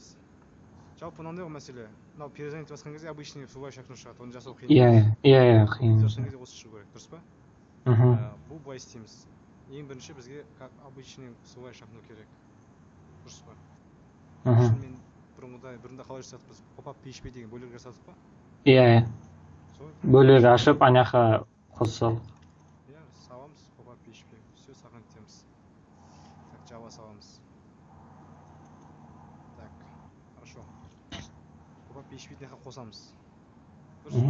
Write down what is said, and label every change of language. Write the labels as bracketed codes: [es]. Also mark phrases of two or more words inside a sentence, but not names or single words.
[kk] Жалпы мынандай ғой мәселе. Мынау перезвонить басқан кезде [ru] обычный всплывающий окно [kk] шығады. Оны жасау қиын. Иә, қиын. Басқан кезде осы шығу керек, дұрыс па? Бұл былай істейміз. Ең бірінші бізге [ru] как обычный всплывающий окно [kk] керек. Дұрыс па? Мен бұрында қалай жасадық біз? Pop-up PHP деген бөлек жасадық па? Иә. Бөлек ашып, аняқа қосып. Иә, саламыз Pop-up PHP. Все саған етеміз. Так, Java саламыз. [ru] Так, хорошо. [kk] Pop-up PHP-ді қосамыз. Дұрыс па?